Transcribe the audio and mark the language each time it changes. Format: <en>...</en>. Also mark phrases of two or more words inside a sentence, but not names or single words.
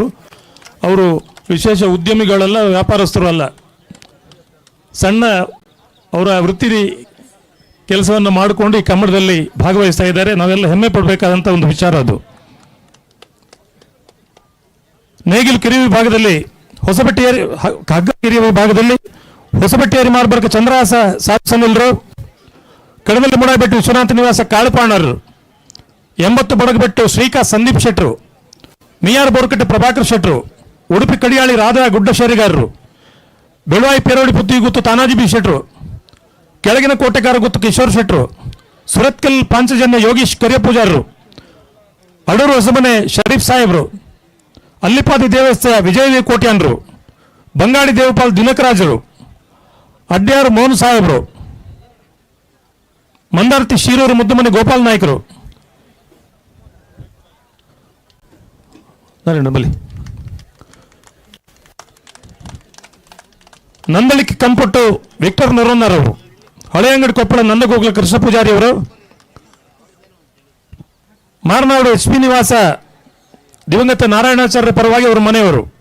<kn>ಅವರು ವಿಶೇಷ ಉದ್ಯಮಿಗಳಲ್ಲ, ವ್ಯಾಪಾರಸ್ಥರು ಅಲ್ಲ, ಸಣ್ಣ ಅವರ ವೃತ್ತಿ ಕೆಲಸವನ್ನು ಮಾಡಿಕೊಂಡು ಈ ಕಂಬಳದಲ್ಲಿ ಭಾಗವಹಿಸ್ತಾ ಇದ್ದಾರೆ. ನಾವೆಲ್ಲ ಹೆಮ್ಮೆ ಪಡಬೇಕಾದಂಥ ಒಂದು ವಿಚಾರ ಅದು. ನೇಗಿಲು ಕಿರಿಯ ವಿಭಾಗದಲ್ಲಿ ಹೊಸಬೆಟ್ಟಿಯರಿ, ಹಗ್ಗ ಕಿರಿಯ ವಿಭಾಗದಲ್ಲಿ ಹೊಸಬೆಟ್ಟಿಯರಿ ಮಾರ್ಬರ್ಕ ಚಂದ್ರಹಾಸ ಸಾಸನಿಲ್ರು, ಕಡಮಲ್ಲಿ ಮುಡಾಬೆಟ್ಟು ವಿಶ್ವನಾಥ ನಿವಾಸ ಕಾಳುಪಾಣರು, 80 ಬಡಗಬೆಟ್ಟು ಶ್ರೀಕಾ ಸಂದೀಪ್ ಶೆಟ್ರು, ಮಿಯಾರ್ ಬೋರ್ಕಟ್ಟೆ ಪ್ರಭಾಕರ್ ಶೆಟ್ರು, ಉಡುಪಿ ಕಡಿಯಾಳಿ ರಾಧಾ ಗುಡ್ಡ ಶೇರಿಗಾರರು, ಬೆಳವಾಯಿ ಪೇರೋಡಿ ಪುತ್ತಿ ಗುತ್ತು ತಾನಾಜಿ ಬಿ ಶೆಟ್ರು, ಕೆಳಗಿನ ಕೋಟೆಕಾರ ಗುತ್ತು ಕಿಶೋರ್ ಶೆಟ್ರು, ಸುರತ್ಕಲ್ ಪಾಂಚಜನ್ಯ ಯೋಗೀಶ್ ಕರಿಯಪೂಜಾರರು, ಅಡೂರು ಹೊಸಮನೆ ಶರೀಫ್ ಸಾಹೇಬ್ರು, ಅಲ್ಲಿಪಾದಿ ದೇವಸ್ಥಾನ ವಿಜಯ ಕೋಟ್ಯಾನ್ರು, ಬಂಗಾಡಿ ದೇವಪಾಲ್ ದಿನಕರಾಜರು, ಅಡ್ಯಾರು ಮೋಹನ್ ಸಾಹೇಬ್ರು, ಮಂದಾರ್ತಿ ಶೀರೂರು ಮುದ್ದುಮನೆ ಗೋಪಾಲ್ ನಾಯ್ಕರು, ಬಲಿ ನಂದಳಿಕೆ ಕಂಪಟ್ಟು ವಿಕ್ಟರ್ ನರೋನ್ನರವರು, ಹಳೆ ಅಂಗಡಿ ಕೊಪ್ಪಳ ನಂದಗೋಗ್ಲ ಕೃಷ್ಣ ಪೂಜಾರಿ ಅವರು, ಮಾರನಾಡು ಎಚ್ ಪಿ ನಿವಾಸ ದಿವಂಗತ ನಾರಾಯಣಾಚಾರ್ಯ ಪರವಾಗಿ ಅವರ ಮನೆಯವರು,</kn>